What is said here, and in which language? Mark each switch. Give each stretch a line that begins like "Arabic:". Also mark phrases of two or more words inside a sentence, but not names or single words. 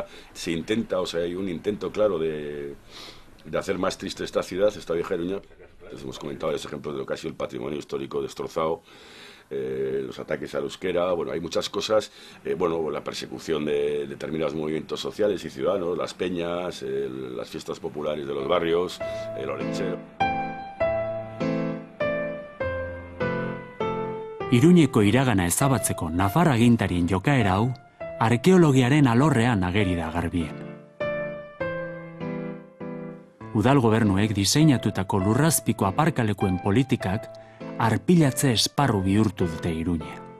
Spanish: Se intenta, o sea, hay un intento claro de hacer más triste esta ciudad, esta vieja Iruña. Les hemos comentado ese ejemplo de lo que ha sido el patrimonio histórico destrozado, los ataques al euskera, bueno, hay muchas cosas, la persecución de determinados movimientos sociales y ciudadanos, las peñas, las fiestas populares de los barrios, el olentzero.
Basque: Iruñeko iragana ezabatzeko Nafar agintarien jokaera hau, arkeologiaren alorrean ageri da garbien. Udal gobernuek diseinatutako lurrazpiko aparkalekuen politikak arpilatze esparru bihurtu dute Iruña.